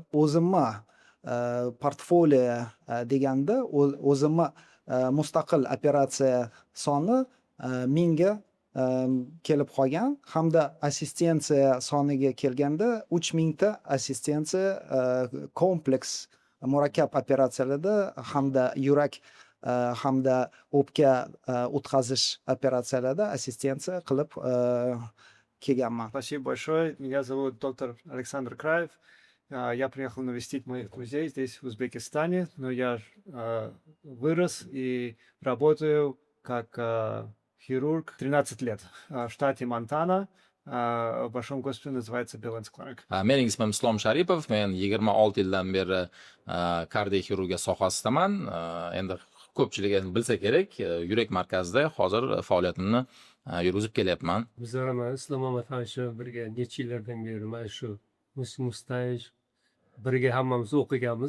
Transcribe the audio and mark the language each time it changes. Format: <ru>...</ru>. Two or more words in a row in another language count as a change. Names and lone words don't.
<uz>o'zimni portfolio deganda o'zimni mustaqil operatsiya soni 1000 ga kelib qolgan, hamda assistensiya soniga kelganda 3000 ta assistensiya kompleks murakkab operatsiyalarda hamda yurak hamda o'pka o'tkazish operatsiyalarida assistensiya qilib kelganman.</uz> <ru>Спасибо большое. Меня зовут доктор Александр Краев. Я приехал навестить моих друзей здесь, в Узбекистане, но я вырос и работаю как хирург 13 лет в штате Монтана. В большом госпитале называется Billings Clinic.</ru> <uz>Mening ismim Islom Sharipov. Men 26 yildan beri kardioxirurgiya sohasidaman. Endi ko'pchilik endi bilsa kerak, yurak markazida hozir faoliyatimni yurgizib kelyapman. Bizlar ham Islom Mamatxonovich birga necha yillardan beri mana shu Muslim Mustayev birga hammamiz o'qiganmiz.</uz>